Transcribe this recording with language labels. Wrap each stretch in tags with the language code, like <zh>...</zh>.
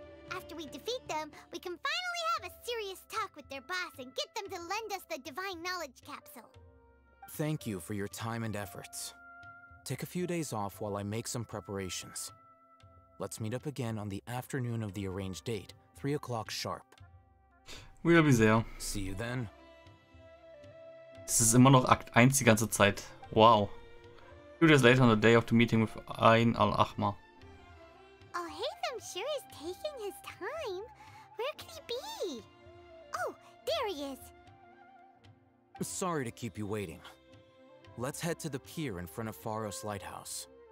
<en>After we defeat them, we can finally have a serious talk with their boss and get them to lend us the Divine Knowledge Capsule. Thank you for your time and efforts. Take a few days off while I make some preparations. Let's meet up again on the afternoon of the arranged date, 3 o'clock sharp. Will be sehr. See you then.</en> <de>Es ist immer noch Akt 1 die ganze Zeit. Wow.</de> <en>2 days later on the day of the meeting with Ein al-Ahmar. Oh, Haytham sure is taking his time. Where could he be? Oh, there he is. Sorry to keep you waiting. Let's head to the pier in front of Pharos Lighthouse.</en>